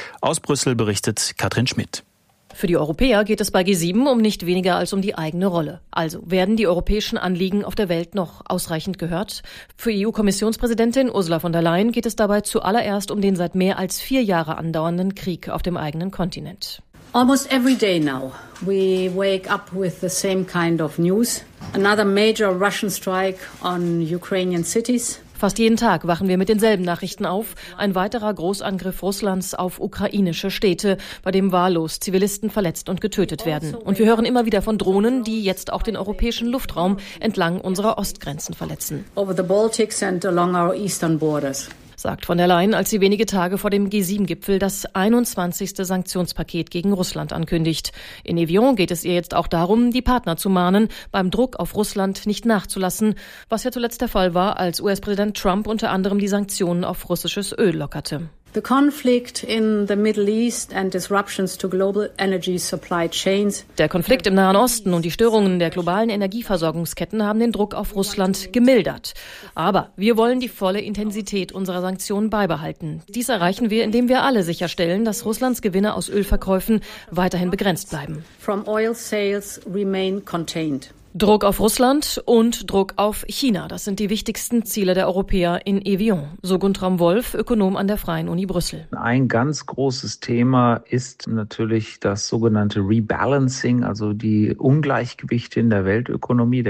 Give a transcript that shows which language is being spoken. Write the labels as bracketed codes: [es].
[de] Aus Brüssel berichtet Katrin Schmidt. Für die Europäer geht es bei G7 um nicht weniger als um die eigene Rolle. Also werden die europäischen Anliegen auf der Welt noch ausreichend gehört? Für EU-Kommissionspräsidentin Ursula von der Leyen geht es dabei zuallererst um den seit mehr als 4 Jahre andauernden Krieg auf dem eigenen Kontinent. [en] Almost every day now we wake up with the same kind of news. Another major Russian strike on Ukrainian cities. [de] Fast jeden Tag wachen wir mit denselben Nachrichten auf. Ein weiterer Großangriff Russlands auf ukrainische Städte, bei dem wahllos Zivilisten verletzt und getötet werden. Und wir hören immer wieder von Drohnen, die jetzt auch den europäischen Luftraum entlang unserer Ostgrenzen verletzen. [en] Over the Baltics and along our eastern borders. [de] Sagt von der Leyen, als sie wenige Tage vor dem G7-Gipfel das 21. Sanktionspaket gegen Russland ankündigt. In Evian geht es ihr jetzt auch darum, die Partner zu mahnen, beim Druck auf Russland nicht nachzulassen, was ja zuletzt der Fall war, als US-Präsident Trump unter anderem die Sanktionen auf russisches Öl lockerte. [en] The conflict in the Middle East and disruptions to global energy supply chains. [de] Der Konflikt im Nahen Osten und die Störungen der globalen Energieversorgungsketten haben den Druck auf Russland gemildert. Aber wir wollen die volle Intensität unserer Sanktionen beibehalten. Dies erreichen wir, indem wir alle sicherstellen, dass Russlands Gewinne aus Ölverkäufen weiterhin begrenzt bleiben. [en] From oil sales remain contained. [de] Druck auf Russland und Druck auf China, das sind die wichtigsten Ziele der Europäer in Evian, so Guntram Wolf, Ökonom an der Freien Uni Brüssel. Ein ganz großes Thema ist natürlich das sogenannte Rebalancing, also die Ungleichgewichte in der Weltökonomie.